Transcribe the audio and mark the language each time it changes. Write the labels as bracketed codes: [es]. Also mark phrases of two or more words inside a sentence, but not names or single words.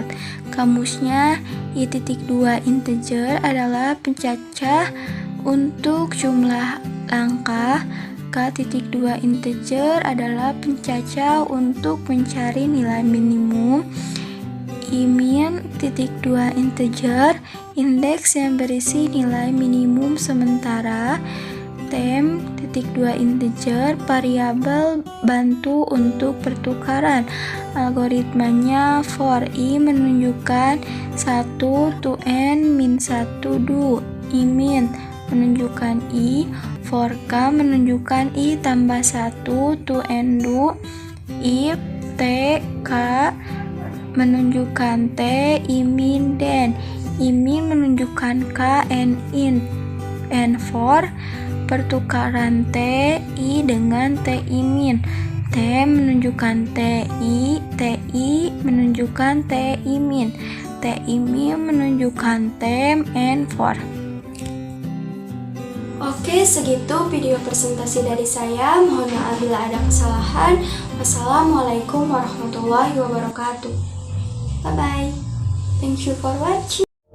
[id] Kamusnya i2 integer adalah pencacah untuk jumlah langkah, k2 integer adalah pencacah untuk mencari nilai minimum, i-min2 integer indeks yang berisi nilai minimum sementara, temp 2 integer, variabel bantu untuk pertukaran. Algoritmanya for I menunjukkan 1 to n min 1 do. I min menunjukkan I, for K menunjukkan I tambah 1 [en] to n do. [id] If T, K menunjukkan T, I min den. I min menunjukkan K, N in. [en] And for [id] pertukaran T, I dengan T I min. T menunjukkan T I menunjukkan T I min. T I min menunjukkan tem [en] and for. [id] Oke, segitu video presentasi dari saya. Mohon maaf bila ada kesalahan. [ar] والسلام عليكم ورحمة الله وبركاته. [en] Bye bye. Thank you for watching.